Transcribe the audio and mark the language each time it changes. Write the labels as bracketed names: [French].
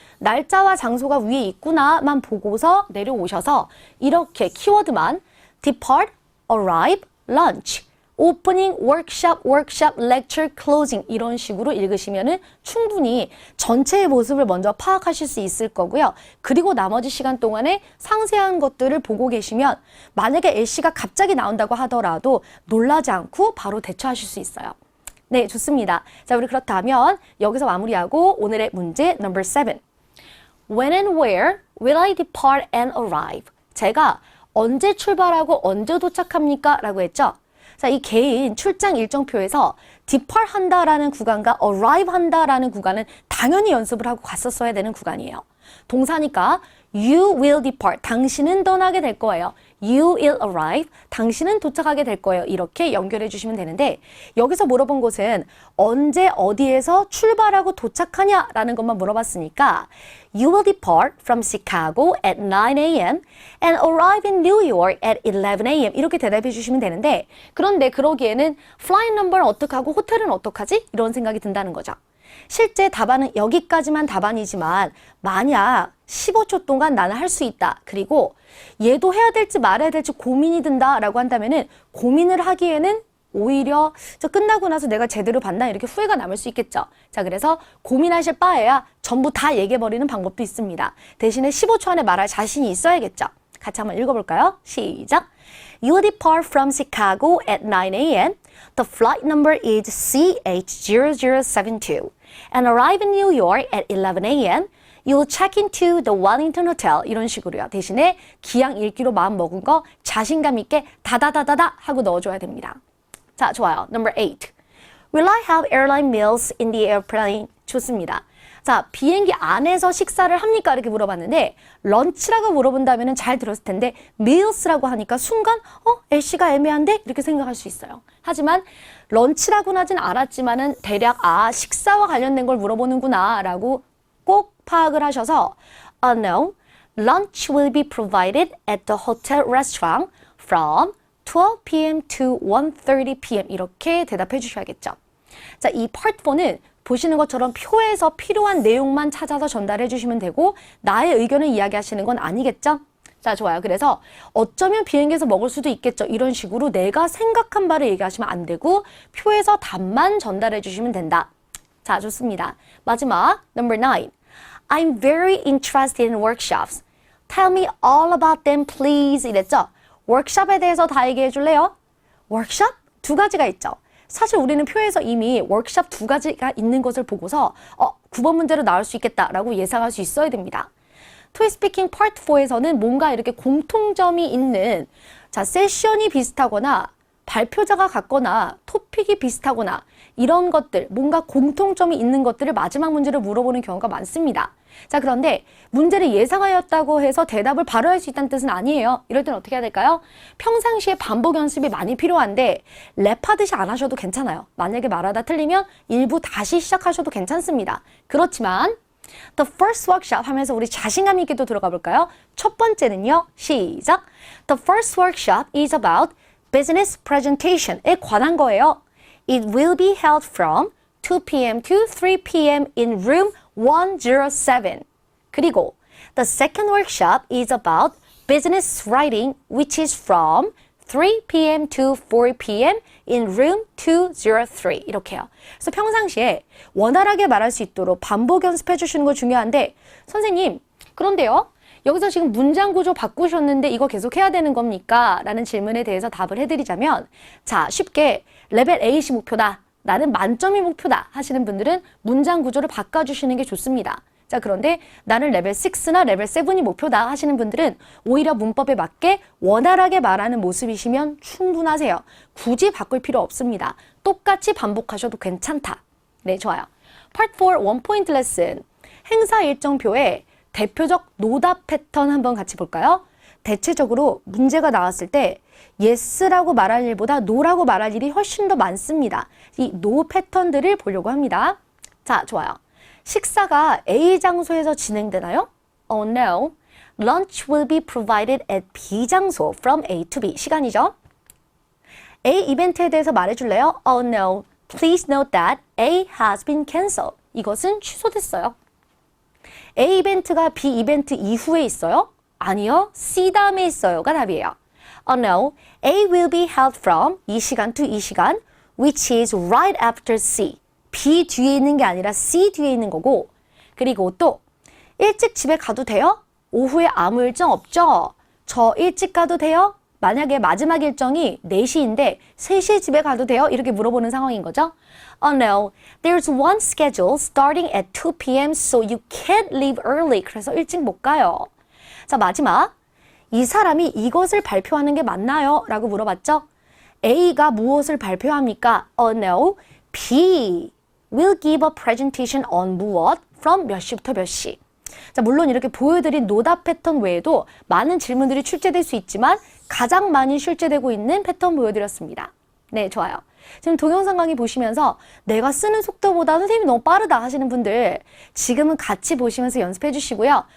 [Korean] 날짜와 장소가 위에 있구나만 보고서 내려오셔서 이렇게 키워드만 depart, arrive, lunch, 오프닝, 워크숍, lecture, closing 이런 식으로 읽으시면은 충분히 전체의 모습을 먼저 파악하실 수 있을 거고요. 그리고 나머지 시간 동안에 상세한 것들을 보고 계시면 만약에 L씨가 갑자기 나온다고 하더라도 놀라지 않고 바로 대처하실 수 있어요. 네, 좋습니다. 자, 우리 그렇다면 여기서 마무리하고 오늘의 문제 넘버 7. [English] When and where will I depart and arrive? [Korean] 제가 언제 출발하고 언제 도착합니까? 라고 했죠. 자, 이 개인 출장 일정표에서 depart 한다라는 구간과 arrive 한다라는 구간은 당연히 연습을 하고 갔었어야 되는 구간이에요. 동사니까 [English] you will depart, [Korean] 당신은 떠나게 될 거예요. [English] You will arrive, [Korean] 당신은 도착하게 될 거예요. 이렇게 연결해 주시면 되는데 여기서 물어본 것은 언제 어디에서 출발하고 도착하냐라는 것만 물어봤으니까 [English] You will depart from Chicago at 9 a.m. and arrive in New York at 11 a.m. [Korean] 이렇게 대답해 주시면 되는데 그런데 그러기에는 flight number는 어떡하고 호텔은 어떡하지? 이런 생각이 든다는 거죠. 실제 답안은 여기까지만 답안이지만 만약 15초 동안 나는 할 수 있다. 그리고 얘도 해야 될지 말아야 될지 고민이 든다라고 한다면은 고민을 하기에는 오히려 끝나고 나서 내가 제대로 봤나 이렇게 후회가 남을 수 있겠죠. 자, 그래서 고민하실 바에야 전부 다 얘기해버리는 방법도 있습니다. 대신에 15초 안에 말할 자신이 있어야겠죠. 같이 한번 읽어볼까요? 시작! [English] You will depart from Chicago at 9 a.m. The flight number is CH0072 and arrive in New York at 11 a.m. You will check into the Wellington Hotel. [Korean] 이런 식으로요. 대신에 기양 읽기로 마음 먹은 거 자신감 있게 다다다다다 하고 넣어줘야 됩니다. 자, 좋아요. Number 8. [English] Will I have airline meals in the airplane? [Korean] 좋습니다. 자, 비행기 안에서 식사를 합니까? 이렇게 물어봤는데 런치라고 물어본다면 잘 들었을 텐데 meals라고 하니까 순간 L씨가 애매한데? 이렇게 생각할 수 있어요. 하지만 런치라고는 하진 않았지만은 대략 식사와 관련된 걸 물어보는구나 라고 꼭 파악을 하셔서 [English] no, lunch will be provided at the hotel restaurant from 12 p.m. to 1:30 p.m. [Korean] 이렇게 대답해 주셔야겠죠. 자, 이 part 4는 보시는 것처럼 표에서 필요한 내용만 찾아서 전달해 주시면 되고 나의 의견을 이야기하시는 건 아니겠죠? 자, 좋아요. 그래서 어쩌면 비행기에서 먹을 수도 있겠죠. 이런 식으로 내가 생각한 바를 얘기하시면 안 되고 표에서 답만 전달해 주시면 된다. 자, 좋습니다. 마지막, number 9. [English] I'm very interested in workshops. Tell me all about them, please. [Korean] 이랬죠? 워크숍에 대해서 다 얘기해 줄래요? 워크숍? 두 가지가 있죠. 사실 우리는 표에서 이미 워크숍 두 가지가 있는 것을 보고서 9번 문제로 나올 수 있겠다라고 예상할 수 있어야 됩니다. 토익 스피킹 파트 4에서는 뭔가 이렇게 공통점이 있는 자, 세션이 비슷하거나 발표자가 같거나 토픽이 비슷하거나 이런 것들, 뭔가 공통점이 있는 것들을 마지막 문제로 물어보는 경우가 많습니다. 자, 그런데 문제를 예상하였다고 해서 대답을 바로 할 수 있다는 뜻은 아니에요. 이럴 때는 어떻게 해야 될까요? 평상시에 반복 연습이 많이 필요한데 랩하듯이 안 하셔도 괜찮아요. 만약에 말하다 틀리면 일부 다시 시작하셔도 괜찮습니다. 그렇지만 [English] The first workshop [Korean] 하면서 우리 자신감 있게 또 들어가 볼까요? 첫 번째는요. 시작! [English] The first workshop is about business presentation [Korean] 에 관한 거예요. [English] It will be held from 2 p.m. to 3 p.m. in room 107. [Korean] 그리고 [English] the second workshop is about business writing, which is from 3 p.m. to 4 p.m. in room 203. [Korean] 이렇게요. 그래서 평상시에 원활하게 말할 수 있도록 반복 연습해 주시는 거 중요한데 선생님, 그런데요. 여기서 지금 문장 구조 바꾸셨는데 이거 계속 해야 되는 겁니까? 라는 질문에 대해서 답을 해드리자면 자, 쉽게 레벨 8이 목표다. 나는 만점이 목표다 하시는 분들은 문장 구조를 바꿔주시는 게 좋습니다. 자, 그런데 나는 레벨 6나 레벨 7이 목표다 하시는 분들은 오히려 문법에 맞게 원활하게 말하는 모습이시면 충분하세요. 굳이 바꿀 필요 없습니다. 똑같이 반복하셔도 괜찮다. 네, 좋아요. Part 4 원포인트 레슨. 행사 일정표에 대표적 노답 패턴 한번 같이 볼까요? 대체적으로 문제가 나왔을 때 yes라고 말할 일보다 no라고 말할 일이 훨씬 더 많습니다. 이 no 패턴들을 보려고 합니다. 자, 좋아요. 식사가 A 장소에서 진행되나요? [English] Oh no. Lunch will be provided at B [Korean] 장소 [English] from A to B. [Korean] 시간이죠. A 이벤트에 대해서 말해줄래요? [English] Oh no. Please note that A has been cancelled. [Korean] 이것은 취소됐어요. A 이벤트가 B 이벤트 이후에 있어요? 아니요. C 다음에 있어요가 답이에요. [English] Oh no. A will be held from [Korean] 이 시간 [English] to 이 시간 which is right after C. [Korean] B 뒤에 있는 게 아니라 C 뒤에 있는 거고 그리고 또 일찍 집에 가도 돼요? 오후에 아무 일정 없죠? 저 일찍 가도 돼요? 만약에 마지막 일정이 4시인데 3시에 집에 가도 돼요? 이렇게 물어보는 상황인 거죠. [English] Oh no, there's one schedule starting at 2 p.m. so you can't leave early. [Korean] 그래서 일찍 못 가요. 자, 마지막. 이 사람이 이것을 발표하는 게 맞나요? 라고 물어봤죠. A가 무엇을 발표합니까? [English] Oh no, B will give a presentation on [Korean] 무엇 [English] from [Korean] 몇 시부터 몇 시. 자, 물론 이렇게 보여드린 노답 패턴 외에도 많은 질문들이 출제될 수 있지만 가장 많이 출제되고 있는 패턴 보여드렸습니다. 네, 좋아요. 지금 동영상 강의 보시면서 내가 쓰는 속도보다 선생님이 너무 빠르다 하시는 분들 지금은 같이 보시면서 연습해 주시고요.